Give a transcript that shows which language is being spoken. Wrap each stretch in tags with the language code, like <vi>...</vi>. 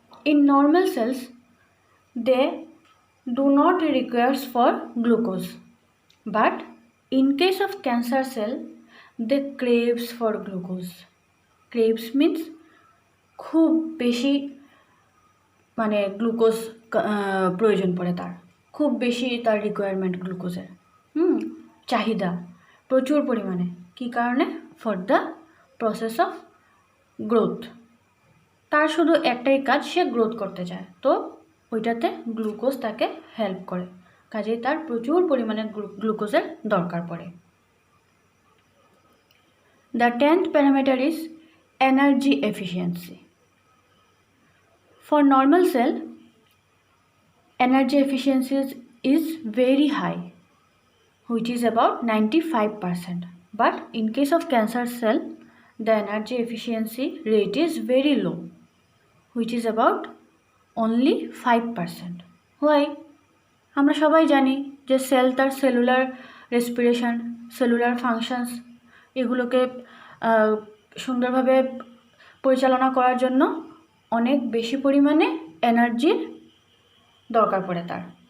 <en>In normal cells, they do not require for glucose, but in case of cancer cell, they craves for glucose. Craves means</en> <bn>খুব বেশি মানে glucose প্রয়োজন পড়ে, তার খুব বেশি তার রিকোয়ারমেন্ট গ্লুকোজের চাহিদা প্রচুর পরিমাণে। কী কারণে?</bn> <en>For the process of growth.</en> <bn>তার শুধু একটাই কাজ, সে গ্রোথ করতে চায়, তো ওইটাতে গ্লুকোজ তাকে হেল্প করে। কাজেই তার প্রচুর পরিমাণে গ্লুকোজের দরকার পড়ে।</bn> <en>The 10th parameter is energy efficiency. For normal cell, energy efficiency is very high, which is about 95%. But in case of cancer cell, the energy efficiency rate is very low, which is about only 5%. Why?</en> <bn>আমরা সবাই জানি যে sell তার cellular respiration, cellular functions এগুলোকে সুন্দরভাবে পরিচালনা করার জন্য অনেক বেশি পরিমাণে এনার্জির দরকার পড়ে তার।</bn>